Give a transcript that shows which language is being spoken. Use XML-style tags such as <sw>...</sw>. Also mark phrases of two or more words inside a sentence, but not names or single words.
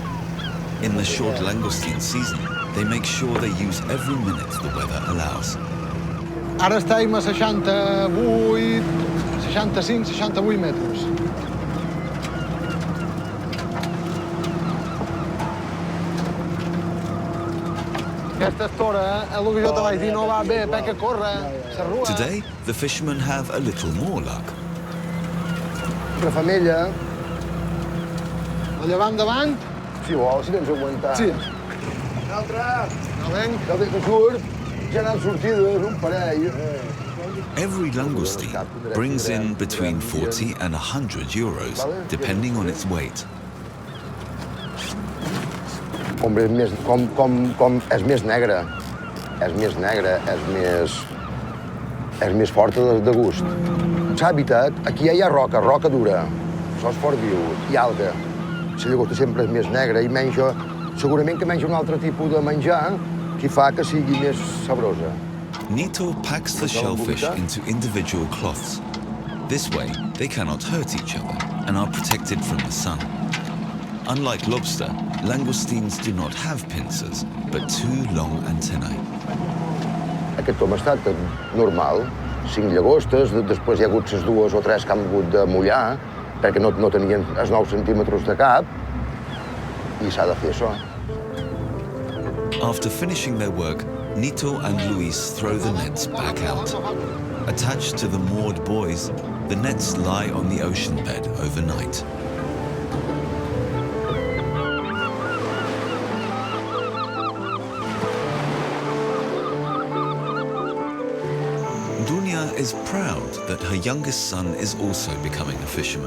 <en>In the short langoustine season, they make sure they use every minute the weather allows.</en> <ca>Ara estem a 68, 65, 68 metres. Aquesta estora, el que jo te vaig dir, no va bé, perquè corre, s'arrua.</ca> <en>Today, the fishermen have a little more luck.</en> <ca>Una femella. La llevam davant? Si vols, si tens aguantat. Sí. L'altre. No venc. L'altre que surt. Ja n'han sortides, un parell.</ca> <en>Every langoustine brings in between 40 and 100 euros, depending on its weight.</en> <ca>Hombre, és més negre. És més negre, és més forta de gust. L'hàbitat, aquí ja hi ha roca dura. Això és fort viu, i alga. La llagosta sempre és més negra i menja, segurament que menja un altre tipus de menjar que fa que sigui més sabrosa.</ca> <en>Nito packs the shellfish into individual cloths. This way, they cannot hurt each other and are protected from the sun. Unlike lobster, langoustines do not have pincers, but 2 long antennae.</en> <ca>Aquest tom ha estat normal. 5 llagostes, després hi ha hagut les 2 o 3 que han hagut de mullar, perquè no tenien els 9 centímetres de cap, i s'ha de fer això.</ca> <en>After finishing their work, Nito and Luis throw the nets back out. Attached to the moored buoys, the nets lie on the ocean bed overnight. Dunya is proud that her youngest son is also becoming a fisherman.</en>